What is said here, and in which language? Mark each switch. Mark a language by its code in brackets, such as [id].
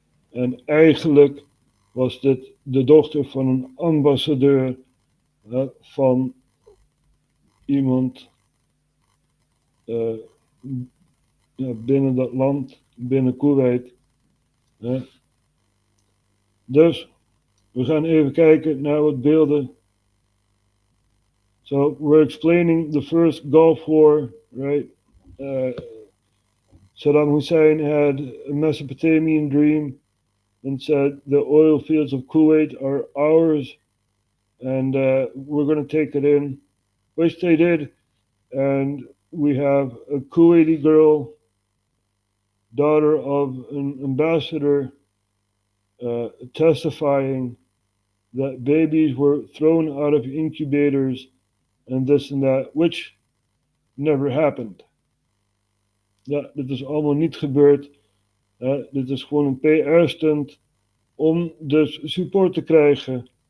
[nl] En eigenlijk was dit de dochter van een ambassadeur van iemand binnen dat land, binnen Kuwait. Dus we gaan even kijken naar wat beelden. [en] So we're explaining the first Gulf War, right? Saddam Hussein had a Mesopotamian dream and said the oil fields of Kuwait are ours and we're going to take it in, which they did. And we have a Kuwaiti girl, daughter of an ambassador, testifying that babies were thrown out of incubators and this and that, which never happened. [nl] Ja, dit is allemaal niet gebeurd. Dit is gewoon een PR-stunt om dus support te krijgen.